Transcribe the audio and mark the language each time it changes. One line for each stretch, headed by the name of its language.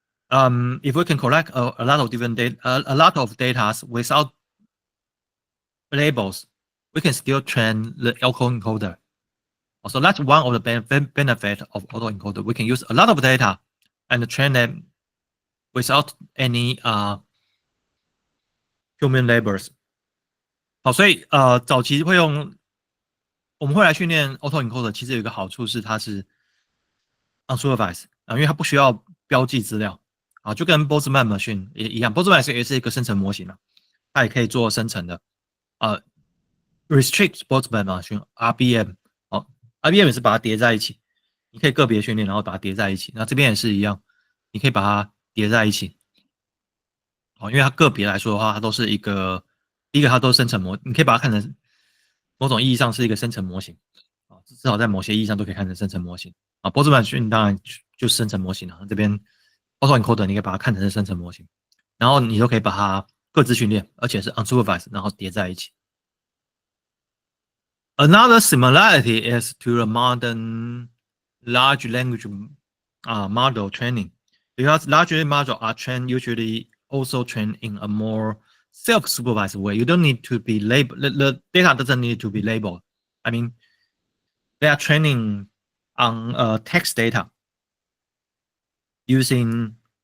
English: If we can collect a lot of different data, a lot of data without labels, we can still train the autoencoder. So that's one of the benefits of autoencoder. We can use a lot of data and train them without any human labels.
Chinese: 好，所以早期会用，我们会来训练 autoencoder，其实有一个好处是它是 unsupervised 因为它不需要标记资料就跟 Boltzmann machine 也一样 ，Boltzmann machine 也是一个生成模型它也可以做生成的restrict Boltzmann machine RBM RBM 也是把它叠在一起，你可以个别训练，然后把它叠在一起。那这边也是一样，你可以把它叠在一起。因为它个别来说的话，它都是一个，第一个它都是生成模，你可以把它看成某种意义上是一个生成模型至少在某些意义上都可以看成生成模型波兹曼训当然就是生成模型了。这边 autoencoder 你可以把它看成是生成模型，然后你都可以把它各自训练，而且是 unsupervised， 然后叠在一起。
English: Another similarity is to the modern large language model training, because large language models are trained usually also trained in a more self-supervised way. You don't need to be labeled. The data doesn't need to be labeled. I mean, they are training on text data using.